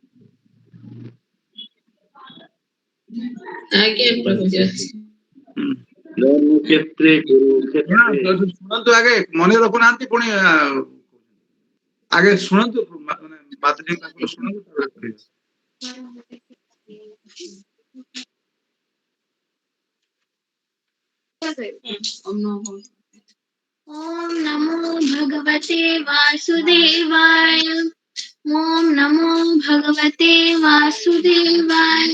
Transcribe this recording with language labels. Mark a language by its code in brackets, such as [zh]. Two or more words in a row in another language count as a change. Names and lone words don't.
[or] ଆଜ୍ଞା ପ୍ରଭୁଜୀ ଅଛି। [sa] ଧର୍ମକ୍ଷେତ୍ରେ କୁରୁକ୍ଷେତ୍ରେ। [or] ଶୁଣନ୍ତୁ ଆଗେ, ମନେ ରଖୁନାହାନ୍ତି ପୁଣି ଆଗେ ଶୁଣନ୍ତୁ, ମାନେ ମାତାଜୀ ତାଙ୍କର ଶୁଣନ୍ତୁ, ତାପରେ ପଢିବେ। [sa] ओम नमो भगवते वासुदेवाय। ओम नमो भगवते वासुदेवाय।